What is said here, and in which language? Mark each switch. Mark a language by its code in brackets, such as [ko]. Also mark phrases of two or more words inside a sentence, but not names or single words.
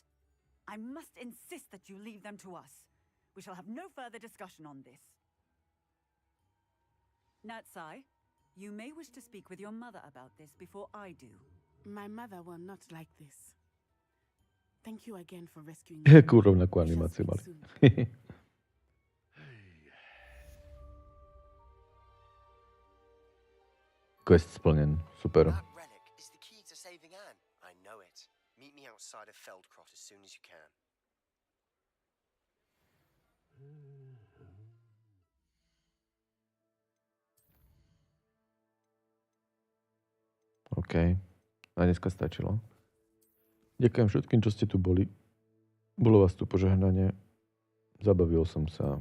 [en] I must insist that you leave them to us. We shall have no further discussion on this. Natsai, you may wish to speak with your mother about this before I do. My mother will not like this. Thank you again for rescuing me. [sk] Jakú rovnakú animáciu mali. Quest splnen. Super. [en] That relic is the key to saving Anne. I know it. Meet me outside of Feldcroft as soon as you can. OK. [sk] A dneska stačilo. Ďakujem všetkým, čo ste tu boli. Bolo vás tu požehnanie. Zabavil som sa.